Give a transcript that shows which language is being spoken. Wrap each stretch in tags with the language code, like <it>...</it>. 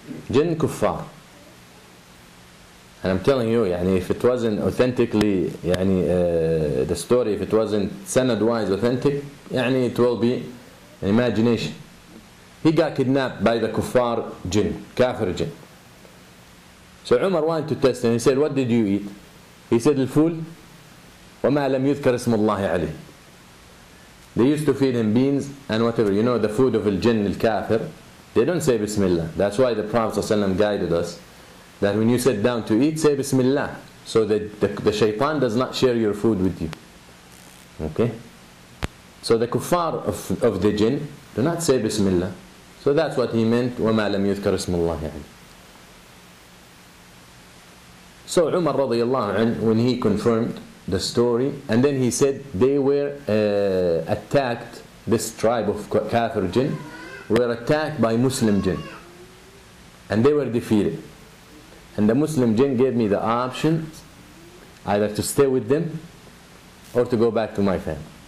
<en>Jinn kuffar. And I'm telling you, يعني, if it wasn't authentically, يعني, the story, if it wasn't sanad wise authentic, يعني, it will be an imagination. He got kidnapped by the kuffar jinn, kafir jinn. So Umar wanted to test him. He said, what did you eat? He said, al-ful</en> <ar>وما لم يذكر اسم الله عليه.</ar> <en>They used to feed him beans and whatever. You know, the food of al-jinn, al-kafir, they don't say Bismillah. That's why the Prophet ﷺ guided us that when you sit down to eat, say Bismillah, so that the shaitan does not share your food with you. Okay? So the kuffar of the jinn do not say Bismillah. So that's what he meant,</en> <ar>وَمَا لَمْ يُذْكَرْ اسْمُ اللَّهِ عَلَيْهِ.</ar> <en>So Umar radiallahu anh, when he confirmed the story, and then he said they were attacked, this tribe of kafir jinn were attacked by Muslim jinn and they were defeated, and the Muslim jinn gave me the option either to stay with them or to go back to my family.</en>